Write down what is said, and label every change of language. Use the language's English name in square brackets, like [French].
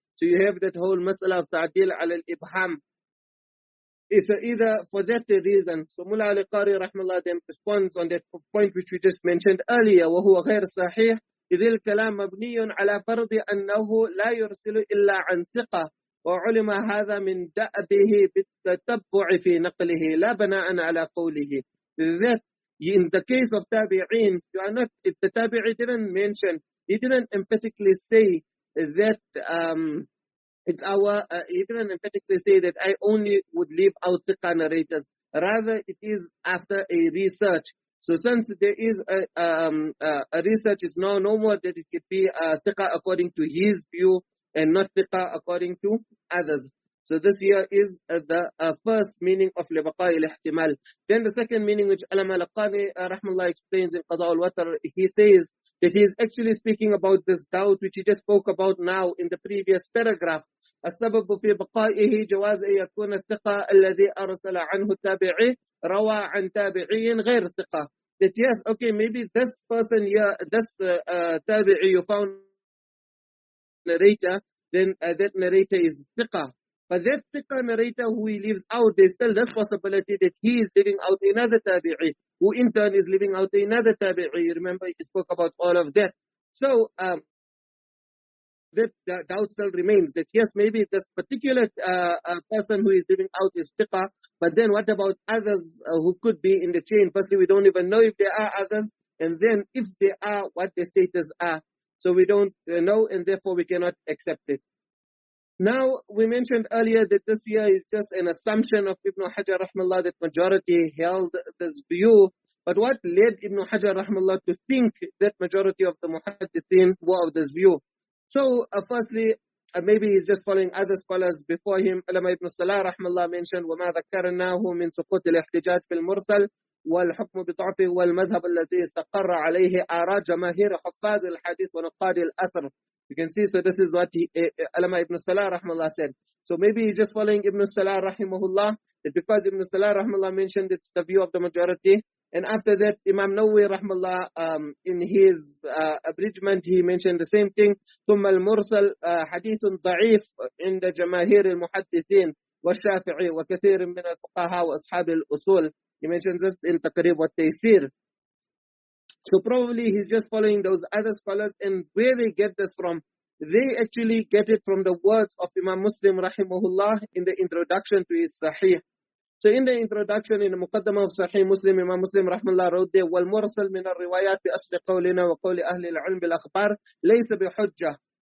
[English] So you have that whole مسألة of [Arabic] تعديل على الإبهام. [English] It's either for that reason. So Mullah al-Qari rahmallah then responds on that point which we just mentioned earlier, [Arabic] وهو غير صحيح إذ الكلام مبني على فرض أنه لا يرسل إلا عن ثقة وعلم هذا من دأبه بالتتبع في نقله لا بناء على قوله. [English] That in the case of tabi'in, you are not, if the tabi'i didn't mention, he didn't emphatically say that it's our, he didn't emphatically say that I only would leave out thiqa narrators. Rather, it is after a research. So since there is a research, it's now no more that it could be thiqa according to his view and not thiqa according to others. So this here is the first meaning of [Arabic] لبقاء الاحتمال. [English] Then the second meaning which Allama al-Qani rahmallah explains in Qada al-Watr, he says that he is actually speaking about this doubt which he just spoke about now in the previous paragraph. [Arabic] السبب في بقائه جواز أن يكون الثقة الذي أرسل عنه التابعي روى عن تابعي غير ثقة. [English] That yes, okay, maybe this person here, this tabi'i you found narrator, then that narrator is thiqa. But that thiqa narrator who he leaves out, there's still this possibility that he is leaving out another tabi'i, who in turn is leaving out another tabi'i. Remember, he spoke about all of that. So, that doubt still remains that yes, maybe this particular person who is leaving out is thiqa, but then what about others who could be in the chain? Firstly, we don't even know if there are others, and then if there are, what their status are. So we don't know, and therefore we cannot accept it. Now, we mentioned earlier that this here is just an assumption of Ibn Hajar rahmallah that majority held this view. But what led Ibn Hajar rahmallah to think that majority of the muhaddithin were of this view? So, firstly, maybe he's just following other scholars before him. Allama ibn Salah rahmallah mentioned [Arabic] وَمَا ذَكَّرْنَاهُ مِنْ سُقُوطِ الْاحْتِجَاجِ فِي الْمُرْسَلِ والحكم بضعفه والمذهب الذي استقر عليه آراء جماهير حفاظ الحديث ونقاد الأثر. [English] You can see, so this is what Allama ibn Salah rahmallah said. So maybe he's just following Ibn Salah rahimahullah, that because Ibn Salah rahmallah mentioned it's the view of the majority. And after that, Imam Nawawi rahmallah, in his abridgment, he mentioned the same thing. [Arabic] ثم المرسل حديث ضعيف عند جماهير المحدثين والشافعي وكثير من الفقهاء وأصحاب الأصول. [English] He mentions this in Taqrib wa Taysir. So probably he's just following those other scholars, and where they get this from, they actually get it from the words of Imam Muslim rahimahullah in the introduction to his Sahih. So in the introduction, in the Muqaddamah of Sahih Muslim, Imam Muslim rahimahullah wrote there, [Arabic] وَالْمُرْسَلْ مِنَ الرِّوَايَاتِ فِي أَصْلِ قَوْلِنَا وَقَوْلِ أَهْلِ الْعِلْمِ بِالْأَخْبَارِ لَيْسَ بِحُجَّةٍ.